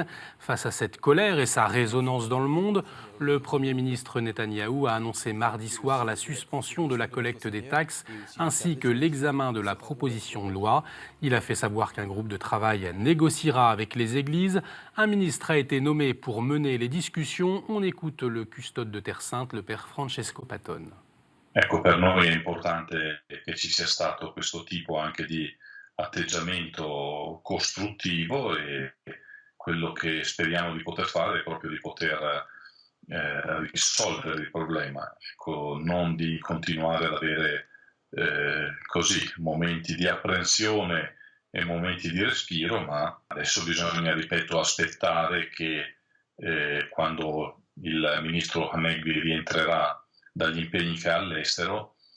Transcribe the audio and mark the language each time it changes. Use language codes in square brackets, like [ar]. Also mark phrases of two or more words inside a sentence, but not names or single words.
[fr] Face à cette colère et sa résonance dans le monde, le Premier ministre Netanyahou a annoncé mardi soir la suspension de la collecte des taxes ainsi que l'examen de la proposition de loi. Il a fait savoir qu'un groupe de travail négociera avec les églises. Un ministre a été nommé pour mener les discussions. On écoute le custode de Terre Sainte, le père Francesco Patton. [it] Ecco, per noi è importante che ci sia stato questo tipo anche di atteggiamento costruttivo e quello che speriamo di poter fare è proprio di poter risolvere il problema, ecco, non di continuare ad avere così momenti di apprensione e momenti di respiro, ma adesso bisogna, ripeto, aspettare che quando il ministro Hanegbi rientrerà dagli impegni che ha all'estero